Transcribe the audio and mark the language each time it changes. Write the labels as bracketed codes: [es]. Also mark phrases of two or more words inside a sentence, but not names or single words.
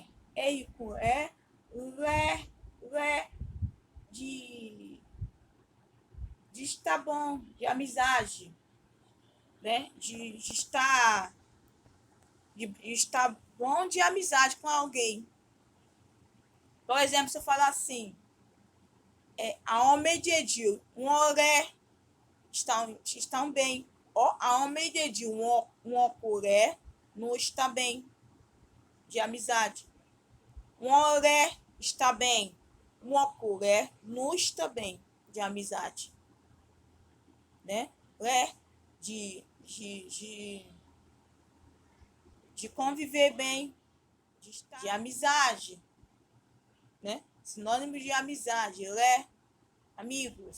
[pt] R com E, re de estar bom, de amizade, né? De estar bom de amizade com alguém. Por exemplo, se eu falar assim: [yo] àwọn méjèèjì wọ́n rẹ́ [pt] estão bem. [yo] Àwọn méjèèjì wọn kò rẹ́, [pt] não está bem, de amizade. [yo] Wọ́n rẹ́ [pt] está bem, [yo] wọn kò rẹ́, [pt] não está bem, de amizade. Né? Ré de conviver bem, de amizade, né? Sinônimo de amizade. Ré, amigos.